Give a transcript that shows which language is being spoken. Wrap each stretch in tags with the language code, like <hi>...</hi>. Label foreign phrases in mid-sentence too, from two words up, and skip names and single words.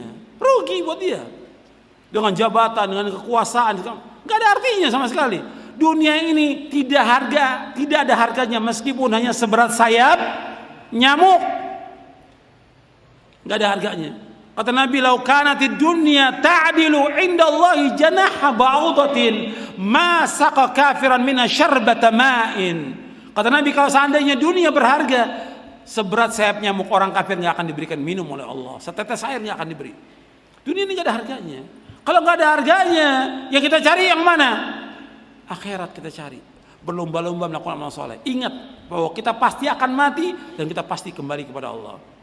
<id>Rugi buat dia. Dengan jabatan, dengan kekuasaan, nggak ada artinya sama sekali. Dunia ini tidak ada harganya meskipun hanya seberat sayap nyamuk. Nggak ada harganya. Kata Nabi,</id> <ar>"لو كانت الدنيا تعدل عند الله جناح بعوضة ما سقى كافرا منها شربة ماء."</ar> <id>Kata Nabi, kalau seandainya dunia berharga seberat sayap nyamuk, orang kafir nggak akan diberikan minum oleh Allah. Setetes air nggak akan diberi. Dunia ini nggak ada harganya. Kalau nggak ada harganya, yang kita cari yang mana? Akhirat kita cari. Berlomba-lomba melakukan amal soleh. Ingat bahwa kita pasti akan mati dan kita pasti kembali kepada Allah.</id>